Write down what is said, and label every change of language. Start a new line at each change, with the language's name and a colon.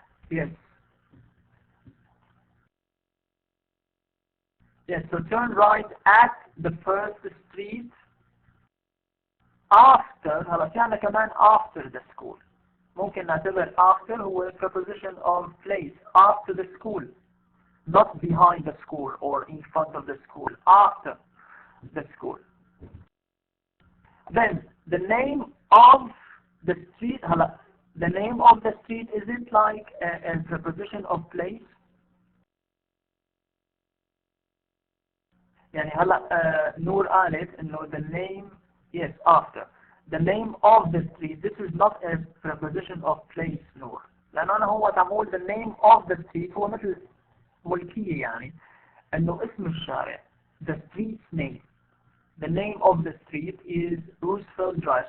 English: Yes. Yes, so turn right at the first street after.
Arabic: هلا في عنا كمان
English: after the school.
Arabic: ممكن نعتبر
English: after هو preposition of place, after the school, not behind the school or in front of the school, after the school. Then the name of the street, the name of the street, is it like a preposition of place?
Arabic: يعني هلا نور قالت انه
English: the name, yes, after. The name of the street, this is not a preposition of place, نور.
Arabic: لأنه أنا هو تعمل
English: the name of the street
Arabic: هو مثل ملكية يعني انه اسم الشارع,
English: the street's name. The name of the street is Roosevelt Drive.